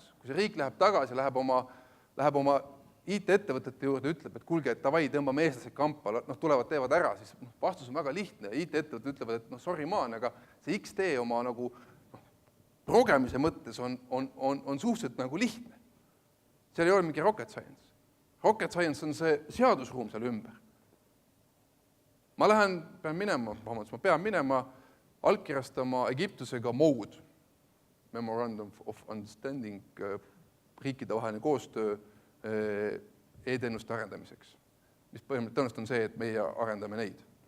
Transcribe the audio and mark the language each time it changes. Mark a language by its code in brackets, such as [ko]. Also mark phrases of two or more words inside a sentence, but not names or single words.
[et] Kui see riik läheb tagasi, läheb oma IT-ettevõtete juurde, ütleb, et kuulge, et davai, tõmbame eestlased kampa, tulevad, teevad ära, siis vastus on väga lihtne. IT-ettevõtted ütlevad, et [en] sorry maan, [et] aga see XT oma nagu progemise mõttes on suhteliselt nagu lihtne. Seal ei ole mingi [en] rocket science. Rocket science [et] on see seadusruum seal ümber. Ma pean minema allkirjastama Egiptusega MOUD, [en] Memorandum of Understanding, [et] riikidevaheline koostöö e-teenuste arendamiseks, mis põhimõtteliselt on see, et meie arendame neid.